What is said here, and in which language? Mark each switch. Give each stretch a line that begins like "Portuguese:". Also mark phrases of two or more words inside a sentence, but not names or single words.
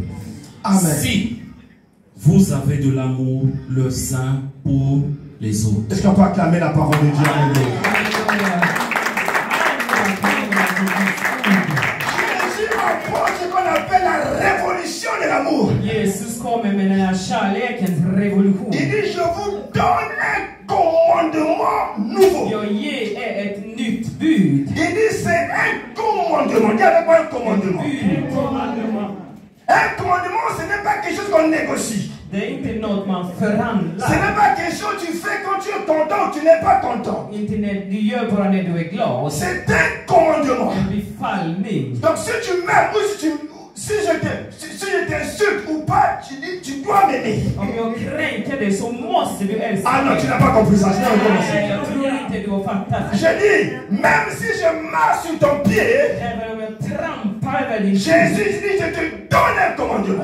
French: Amen. Si vous avez de l'amour les uns pour les autres. Est-ce qu'on peut acclamer la parole de Dieu? Alléluia. Jésus apporte ce qu'on appelle la révolution de l'amour.
Swedish: Jesus kommer med den här kärlekens revolution.
French: Il dit, je vous donne un commandement nouveau.
Swedish: Jag ger er ett nytt bud.
French: Il dit, c'est un commandement. Dis avec moi un commandement. Un commandement, ce n'est pas quelque chose qu'on négocie.
Swedish: Det är inte något man
French: Ce n'est
Swedish: förhandlar.
French: pas quelque chose que tu fais quand tu es content ou tu n'es pas content.
Swedish: Inte när du gör bara när du är glad.
French: C'est un commandement.
Swedish: En befallning.
French: Donc si tu m'aimes ou si je t'insulte ou pas, tu dis tu dois m'aimer. Ah non, tu n'as pas compris ça. Je dis, même si je marche sur ton pied, Jésus dit, je te donne un commandement.